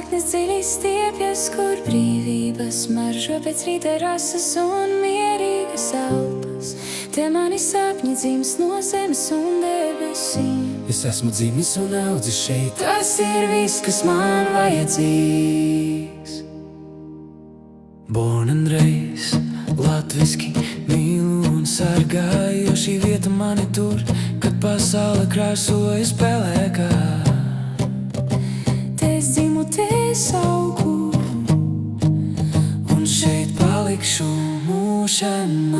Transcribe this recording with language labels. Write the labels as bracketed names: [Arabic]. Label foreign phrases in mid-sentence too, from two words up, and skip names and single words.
[Latvian] dziļi stiepjas, kur brīvības maržo pēc rīta rasas un mierīgas elpas. Te mani sapņi dzims no zemes un debesīm. Es esmu dzimis un audzis šeit, tas ir viss, kas man vajadzīgs. [English] Born and raised, [Latvian] latviski mīlu un sargāju, jo šī vieta mani tur, kad pasaule krāsojas pelēkā. Te es dzimu, te es augu, Un šeit palikšu mūžam